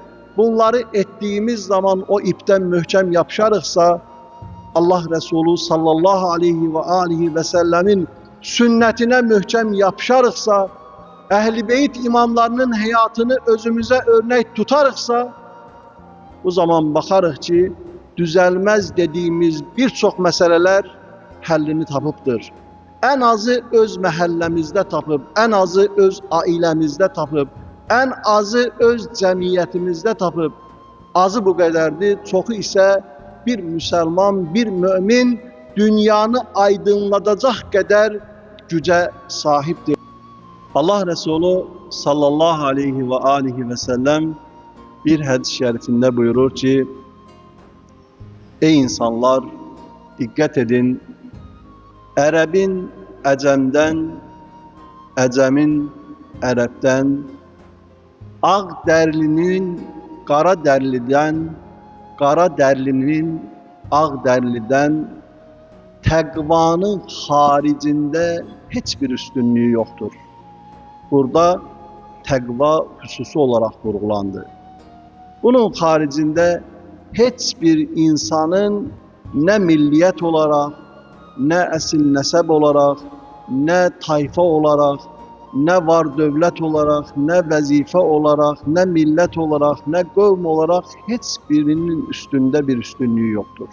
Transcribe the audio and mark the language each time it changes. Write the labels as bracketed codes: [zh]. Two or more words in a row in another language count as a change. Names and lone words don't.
[tr] Bunları ettiğimiz zaman o ipten mühkem yapışarıksa, Allah Resulü [ar] صلى الله عليه وسلم [tr] sünnetine mühkem yapışarıksa, Ehl-i Beyt imamlarının hayatını özümüze örnek tutarıksa, bu zaman bakarıq ki, düzelmez dediğimiz birçok meseleler [az] həllini tapıbdır. En azı öz məhəlləmizdə tapıb, en azı öz ailemizde tapıb, en azı öz cemiyetimizde tapıb. Azı bu qədərdir, çoxu [tr] ise bir Müslüman, bir mümin dünyanı aydınlatacak kadar güce sahiptir. Allah Resulü [ar] صلى الله عليه وسلم [tr] bir hadis-i şerifinde buyurur ki, ey insanlar dikkat edin, [az] Ərəbin Əcəmdən, Əcəmin Ərəbdən, ağ dərlinin qara dərlidən, qara dərlinin ağ dərlidən, təqvanın haricində heç bir üstünlüğü yoktur. [tr] Burada təqva hususu olarak vurgulandı. Bunun haricinde hiçbir insanın ne milliyet olarak, ne esil nesep olarak, ne tayfa olarak, ne var devlet olarak, ne vazife olarak, ne millet olarak, ne kavm olarak hiçbirinin üstünde bir üstünlüğü yoktur.